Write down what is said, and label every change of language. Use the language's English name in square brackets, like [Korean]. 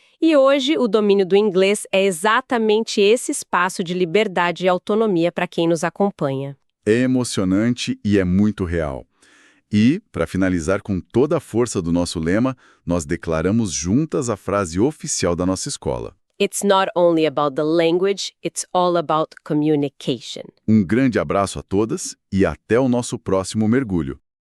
[Portuguese] E hoje, o domínio do inglês é exatamente esse espaço de liberdade e autonomia para quem nos acompanha. É emocionante e é muito real. E, para finalizar com toda a força do nosso lema, nós declaramos juntas a frase oficial da nossa escola. [English] It's not only about the language, it's all about communication. [Portuguese] Um grande abraço a todas e até o nosso próximo mergulho.